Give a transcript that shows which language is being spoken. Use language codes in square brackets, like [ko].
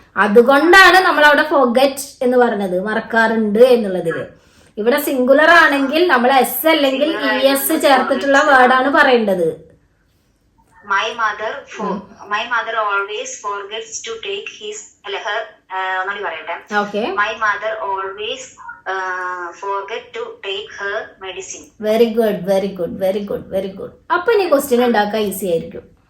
[ml] അതുകൊണ്ടാണ് നമ്മൾ അവിടെ ഫോർഗെറ്റ് എന്ന് പറഞ്ഞത്, മറക്കാറുണ്ട് എന്നുള്ളതില്. ഇവിടെ സിംഗുലർ ആണെങ്കിൽ നമ്മൾ എസ് അല്ലെങ്കിൽ ഇ എസ് ചേർത്തിട്ടുള്ള വേർഡാണ് പറയേണ്ടത്. [en] My mother always forgets to take his her. [ml] ഒന്നുകൂടി പറയട്ടെ. [en] Okay. My mother always forget to take her medicine. Very good, very good, very good, very good. [ml] അപ്പൊ ഇനി ക്വസ്റ്റ്യൻ ഉണ്ടാക്കാൻ ഈസി ആയിരിക്കും.